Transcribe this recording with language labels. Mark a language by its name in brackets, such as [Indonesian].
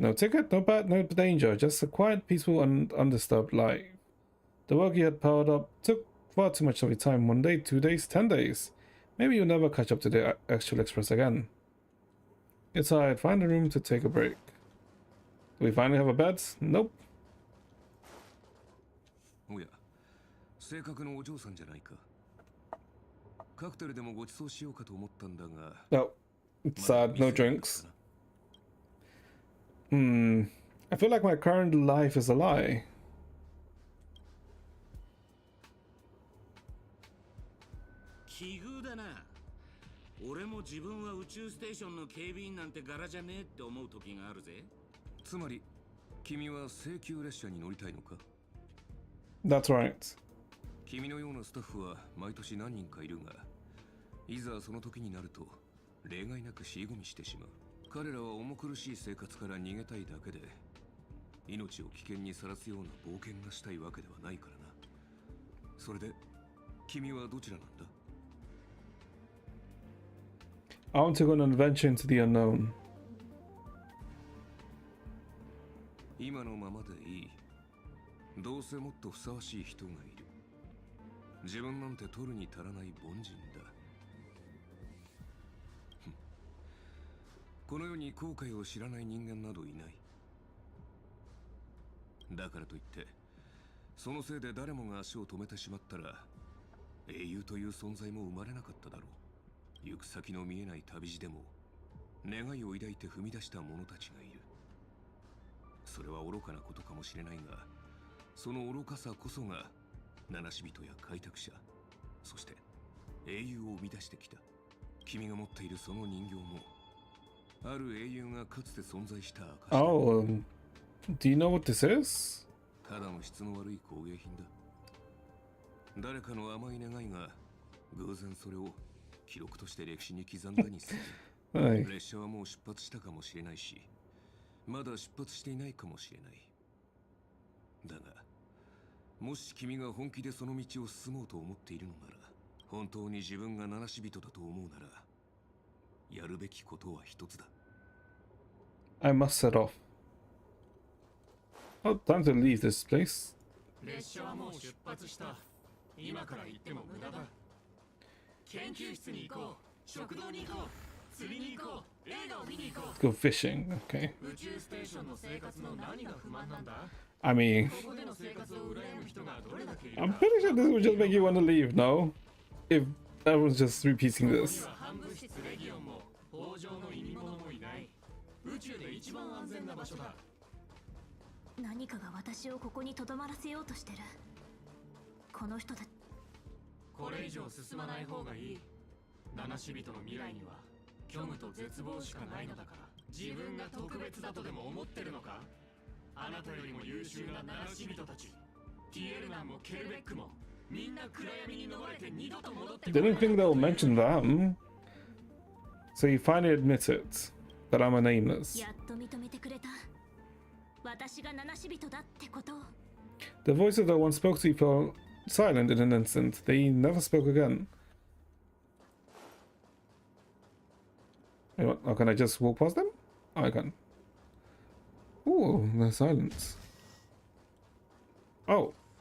[English] No ticket, no bad, no danger. Just a quiet, peaceful, and undisturbed life. The work you had piled up took far too much of your time. 1 day, 2 days, 10 days. Maybe you'll never catch up to the actual express again. You're tired. Find a room to take a break. Do we finally have a bed? Nope. [Japanese] おや、正確のお嬢さんじゃないか。カクテルでもご馳走しようかと思ったんだが。 [English] No. It's sad. No drinks. I feel like my current life is a lie. [Japanese] 奇遇だな。俺も自分は宇宙ステーションの警備員なんて柄じゃねえって思う時があるぜ。つまり、君は請求列車に乗りたいのか？ [English] That's right. [Japanese] 君のようなスタッフは毎年何人かいるが、いざその時になると例外なく尻込みしてしまう。彼らは重苦しい生活から逃げたいだけで、命を危険にさらすような冒険がしたいわけではないからな。それで、君はどちらなんだ？ [English] I want to go on an adventure into the unknown. [Japanese] 今のままでいい。どうせもっとふさわしい人がいる。自分なんて取るに足らない凡人だ。この世に後悔を知らない人間などいない。だからといってそのせいで誰もが足を止めてしまったら英雄という存在も生まれなかっただろう。行く先の見えない旅路でも願いを抱いて踏み出した者たちがいる。それは愚かなことかもしれないが、その愚かさこそが七死人や開拓者、そして英雄を生み出してきた。君が持っているその人形もある英雄がかつて存在した証だ。 [English] Oh, do you know what this is? [Japanese] ただの質の悪い工芸品だ。誰かの甘い願いが偶然それを記録として歴史に刻んだにする。はい。列車はもう出発したかもしれないし、まだ出発していないかもしれない。だが、もし君が本気でその道を進もうと思っているのなら、本当に自分が七死人だと思うなら、やるべきことは一つだ。 [English] I must set off. Oh, time to leave this place. [Japanese] 列車はもう出発した。今から行っても無駄だ。研究室に行こう。食堂に行こう。釣りに行こう。映画を見に行こう。 [English] Let's go fishing. Okay. [Japanese] 宇宙ステーションの生活の何が不満なんだ？ [English] I mean, [Japanese] ここでの生活を羨む人がどれだけいるか。 [English] I'm pretty sure this would just make you want to leave, no? If everyone's just repeating [Japanese] ここに [English] this. [Japanese] は反物質レギオンも北条の意味物もいない。宇宙で一番安全な場所だ。何かが私をここに留まらせようとしてる。この人たち。これ以上進まない方がいい。七死人の未来には虚無と絶望しかないのだから。自分が特別だとでも思ってるのか？あなたよりも優秀な七死人たち、ティエルナンもケルベックもみんな暗闇に逃れて二度と戻ってこない。 [English] Didn't think they'll mention them. So you finally admit it, that I'm a nameless. [Japanese] やっと認めてくれた。私が七死人だってことを。 [English] The voices that once spoke to you fell silent in an instant. They never spoke again. Wait, what? Oh, can I just walk past them? Oh, I can. Ooh, no silence. Oh.